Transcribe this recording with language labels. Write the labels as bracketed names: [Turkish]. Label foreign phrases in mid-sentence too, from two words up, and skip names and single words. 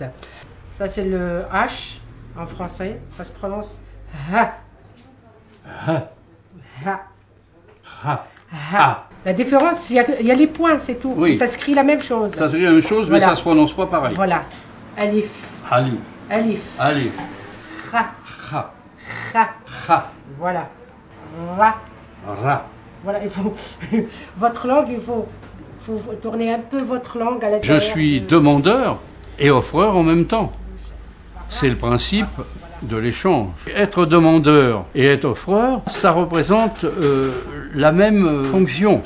[French] Ça, c'est le H en français. Ça se prononce ha. Ha. Ha. Ha. Ha. La différence, il y a les points, c'est tout. Oui. Ça s'écrit la même chose. Ça s'écrit la même chose, voilà. Mais ça ne se prononce pas pareil. Voilà. Alif. Alif. Alif. Alif. Ra. Ra. Ra. Ra. Voilà. Ra. Ra. Voilà, il faut... votre langue, il faut tourner un peu votre langue à l'intérieur. Je suis demandeur et offreur en même temps. C'est le principe de l'échange. Être demandeur et être offreur, ça représente la même fonction.